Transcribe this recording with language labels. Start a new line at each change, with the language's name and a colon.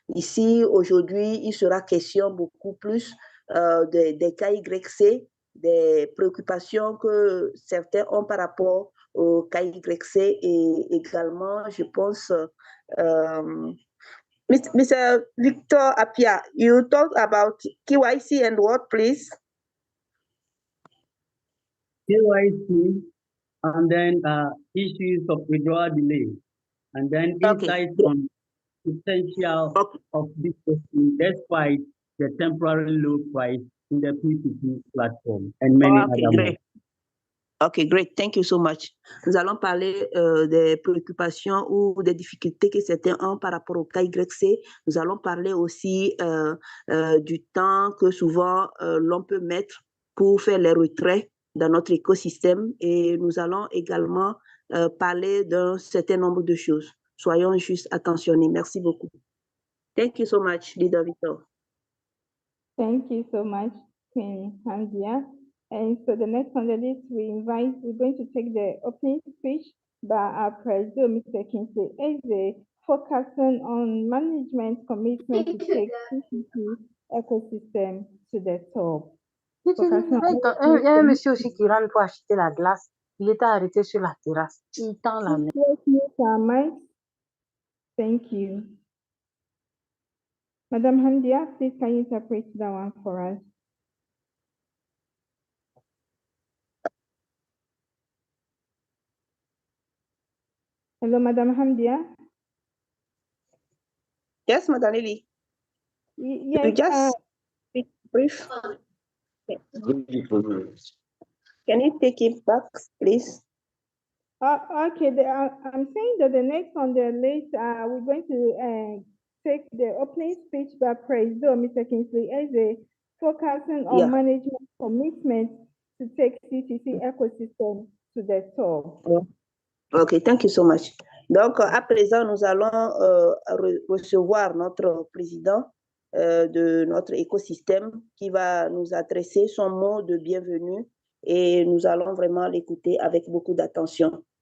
French: Ici, aujourd'hui, il sera question beaucoup plus des KYC, des préoccupations que certains ont par rapport au KYC et également, je pense, Mr.
English: Victor Apia, you talk about KYC and what, please? KYC, and then issues of withdrawal delay, and then insights on potential of this despite the temporary low price in the P2P platform, and many other more. OK, great. Thank you so much.
French: Nous allons parler des préoccupations ou des difficultés que certains ont par rapport au KYC. Nous allons parler aussi du temps que souvent l'on peut mettre pour faire les retraits dans notre écosystème. Et nous allons également parler d'un certain nombre de choses. Soyons juste attentionnés. Merci beaucoup.
English: Thank you so much, Leader Victor. Thank you so much, Queen Amdia. And so the next on the list, we're going to take the opening speech by our president, Mr. Kinsey Eze, focusing on management's commitment to take PCP ecosystem to the top.
French: Il y a un monsieur aussi qui rentre pour acheter la glace. Il était arrêté sur la terrasse. Il tend la main.
English: Let's mute our mics. Thank you. Madam Hamdia, please can you interpret that one for us? Hello, Madam Hamdia. Yes, Madam Lily. Yes. You just speak brief. Can you take it back, please? Okay, I'm saying that the next on the list, we're going to take the opening speech by President Mr. Kingsley as a focusing on management commitment to take CCC ecosystem to the top. Ok, thank you so much.
French: Donc, à présent, nous allons recevoir notre président de notre écosystème qui va nous adresser son mot de bienvenue et nous allons vraiment l'écouter avec beaucoup d'attention.